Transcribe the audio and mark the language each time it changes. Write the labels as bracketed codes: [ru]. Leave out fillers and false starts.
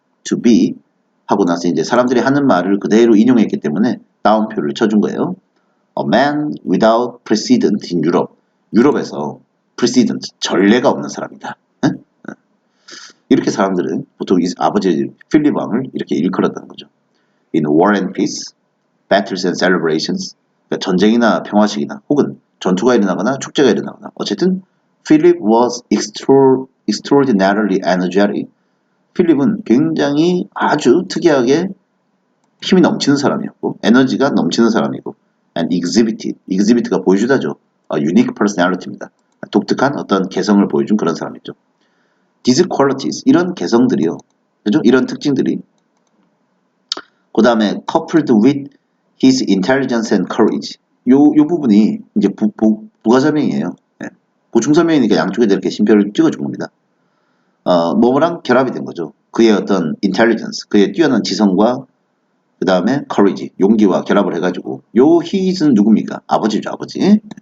[ko] To be 하고 나서 이제 사람들이 하는 말을 그대로 인용했기 때문에 다운표를 쳐준 거예요. [en] A man without precedent in Europe. [ko] 유럽에서 precedent, 전례가 없는 사람이다. 이렇게 사람들은 보통 아버지 필립 왕을 이렇게 일컬었다는 거죠. [en] In war and peace, battles and celebrations. [ko] 그러니까 전쟁이나 평화식이나 혹은 전투가 일어나거나 축제가 일어나거나 어쨌든 [en] Philip was extraordinarily energetic. [ko] 필립은 굉장히 아주 특이하게 힘이 넘치는 사람이었고 에너지가 넘치는 사람이고 and exhibit가 보여주다죠. [en] unique personality [ko] 입니다. 독특한 어떤 개성을 보여준 그런 사람이죠. [en] These qualities, [ko] 이런 개성들이요. 그죠? 이런 특징들이 그 다음에 [en] coupled with his intelligence and courage. [ko] 요 부분이 이제 부가설명이에요. 네. 보충설명이니까 양쪽에다 이렇게 심표를 찍어준 겁니다. 뭐랑 결합이 된 거죠. 그의 어떤 intelligence, 그의 뛰어난 지성과 그 다음에 courage, 용기와 결합을 해가지고 요 his는 누굽니까? 아버지죠, 아버지.